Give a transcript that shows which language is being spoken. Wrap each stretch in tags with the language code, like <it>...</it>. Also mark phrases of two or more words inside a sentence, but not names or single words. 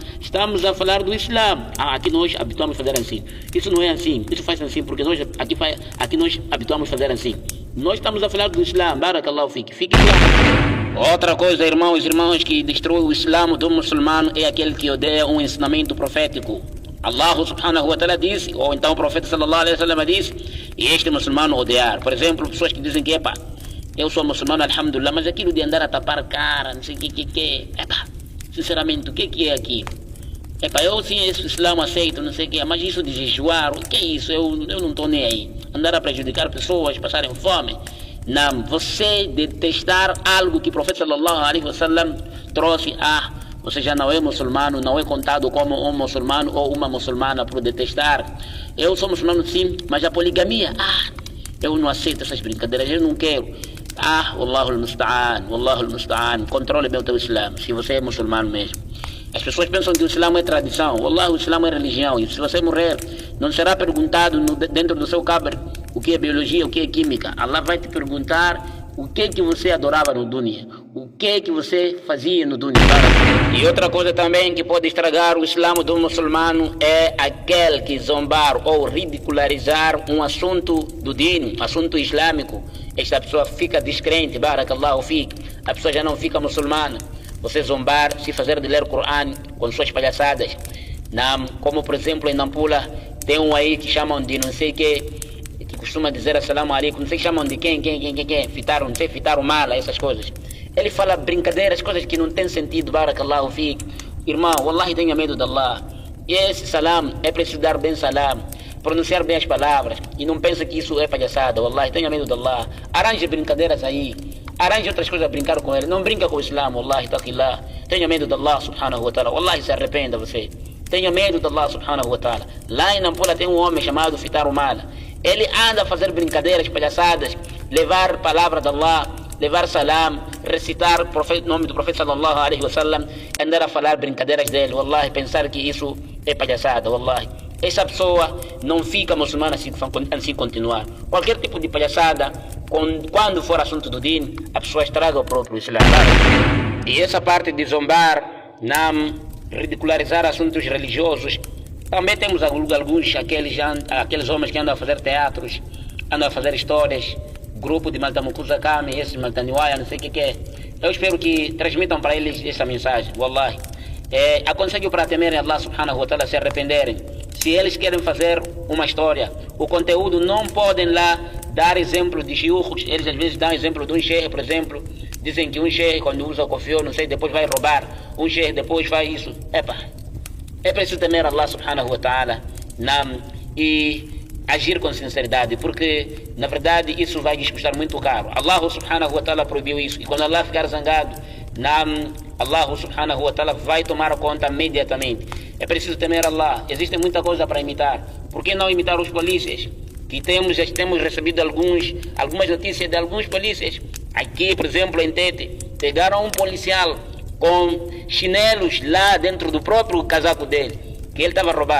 <pt>Estamos a falar do Islã. Aqui nós habituamos a fazer assim. Isso não é assim. Isso faz assim porque nós aqui nós habituamos a fazer assim. Nós estamos a falar do Islã.</pt> <ar>Barakallahu fique.</ar> <pt>Fique claro. Outra coisa, irmãos e irmãs, que destrói o Islã do muçulmano é aquele que odeia um ensinamento profético. Allah</pt> <ar>subhanahu wa ta'ala</ar> <pt>disse, ou então o profeta</pt> <ar>sallallahu alaihi wasallam</ar> <pt>disse, e este muçulmano odiar. Por exemplo, pessoas que dizem que eu sou muçulmano, alhamdulillah, mas aquilo de andar a tapar cara, não sei o que. Sinceramente, o que é aquilo? Eu sim, esse Islã aceito, não sei o que, mas isso de jejuar, o que é isso? Eu não estou nem aí. Andar a prejudicar pessoas, passarem fome. Não, você detestar algo que o profeta</pt> <ar>sallallahu alaihi wasallam</ar> <pt>trouxe, você já não é muçulmano, não é contado como um muçulmano ou uma muçulmana por detestar. Eu sou muçulmano sim, mas a poligamia, eu não aceito essas brincadeiras, eu não quero.</pt> <ar>Wallahu al-musta'an,</ar> <pt>controle bem o teu Islã, se você é muçulmano mesmo. As pessoas pensam que o Islã é tradição. Wallah, o Islã é religião. E se você morrer, não será perguntado dentro do seu cabr o que é biologia, o que é química. Allah vai te perguntar o que você adorava no dunya, o que você fazia no dunya. E outra coisa também que pode estragar o Islã do muçulmano é aquele que zombar ou ridicularizar um assunto do din, assunto islâmico. Esta pessoa fica descrente,</pt> <ar>barakallahu fique.</ar> <pt>A pessoa já não fica muçulmana. Você zombar, se fazer de ler o Corão com suas palhaçadas. Como por exemplo em Nampula, tem um aí que chamam de não sei que costuma dizer</pt> <ar>assalamu alaikum,</ar> <pt>não sei que chamam de quem, fitaram, não sei, fitaram mala, essas coisas. Ele fala brincadeiras, coisas que não tem sentido,</pt> <ar>barakallahu fique.</ar> <pt>Irmão, wallahi tenha medo de Allah. E esse salam, é preciso dar bem salam, pronunciar bem as palavras, e não pensa que isso é palhaçada, wallahi tenha medo de Allah. Arranje brincadeiras aí. Arranje outras coisas a brincar com ele. Não brinca com o Islã,</pt> <ar>wallahi, taqillah.</ar> <pt>Tenha medo de Allah</pt> <ar>subhanahu wa ta'ala.</ar> <pt>Wallahi, se arrependa você. Tenha medo de Allah</pt> <ar>subhanahu wa ta'ala.</ar> <pt>Lá em Nampula tem um homem chamado Fitar Mala. Ele anda a fazer brincadeiras, palhaçadas, levar palavra de Allah, levar salam, recitar o nome do profeta</pt> <ar>sallallahu alaihi wasallam,</ar> <pt>andar a falar brincadeiras dele. Wallahi, pensar que isso é palhaçada, wallahi. Essa pessoa não fica muçulmana assim continuar. Qualquer tipo de palhaçada, quando for assunto do din, a pessoa estraga o próprio Islã. E essa parte de zombar, ridicularizar assuntos religiosos, também temos alguns, aqueles homens que andam a fazer teatros, andam a fazer histórias, grupo de Maltamukuza Kami, esse Maltaniwaya, não sei o que é. Eu espero que transmitam para eles essa mensagem, wallahi. aconselho para temerem Allah</pt> <ar>subhanahu wa ta'ala,</ar> <pt>se arrependerem. Se eles querem fazer uma história, o conteúdo não podem lá dar exemplo de shiukhs. Eles às vezes dão exemplo de um sheikh, por exemplo. Dizem que um sheikh quando usa o kofiô, não sei, depois vai roubar. Um sheikh depois faz isso. É preciso temer Allah</pt> <ar>subhanahu wa ta'ala</ar> <pt>e agir com sinceridade, porque na verdade isso vai lhes custar muito caro. Allah</pt> <ar>subhanahu wa ta'ala</ar> <pt>proibiu isso, e quando Allah ficar zangado, Allah</pt> <ar>subhanahu wa ta'ala</ar> <pt>vai tomar conta imediatamente. É preciso temer Allah. Existe muita coisa para imitar. Por que não imitar os polícias? Já temos recebido algumas notícias de alguns polícias. Aqui, por exemplo, em Tete, pegaram um policial com chinelos lá dentro do próprio casaco dele, que ele estava a roubar.</pt>